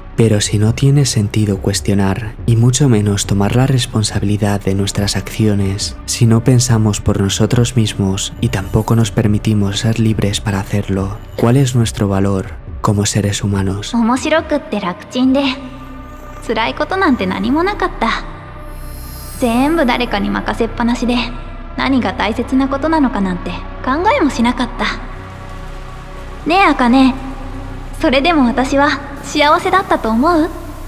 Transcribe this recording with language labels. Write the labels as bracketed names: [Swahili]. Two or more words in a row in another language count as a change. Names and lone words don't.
[Spanish] Pero si no tiene sentido cuestionar, y mucho menos tomar la responsabilidad de nuestras acciones, si no pensamos por nosotros mismos y tampoco nos permitimos ser libres para hacerlo, ¿cuál es nuestro valor como seres humanos? [Japanese] 面白くって楽ちんで辛いことなんて何もなかった。全部誰かに任せっぱなしで何が大切なことなのかなんて考えもしなかった。ねえ茜、それでも私は幸せだったと思う？